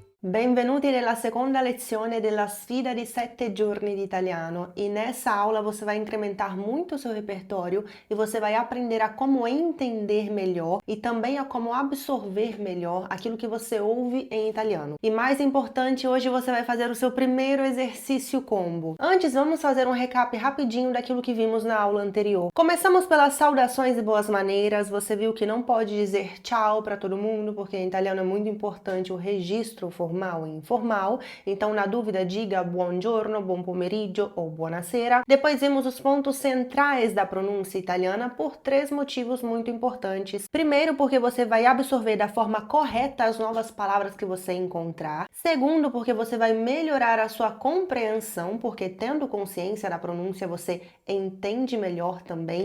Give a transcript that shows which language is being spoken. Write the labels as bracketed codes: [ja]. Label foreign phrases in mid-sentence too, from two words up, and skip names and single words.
[it] Benvenuti nella seconda lezione della sfida di 7 giorni di italiano [pt] e nessa aula você vai incrementar muito o seu repertório e você vai aprender a como entender melhor e também a como absorver melhor aquilo que você ouve em italiano. E mais importante, hoje você vai fazer o seu primeiro exercício combo. Antes, vamos fazer um recap rapidinho daquilo que vimos na aula anterior. Começamos pelas saudações e boas maneiras. Você viu que não pode dizer tchau para todo mundo, porque em italiano é muito importante o registro formal e informal. Então, na dúvida, diga buongiorno, [it] buon pomeriggio [pt] ou buonasera. Depois vimos os pontos centrais da pronúncia italiana por 3 motivos muito importantes. Primeiro, porque você vai absorver da forma correta as novas palavras que você encontrar. Segundo, porque você vai melhorar a sua compreensão, porque tendo consciência da pronúncia, você entende melhor também.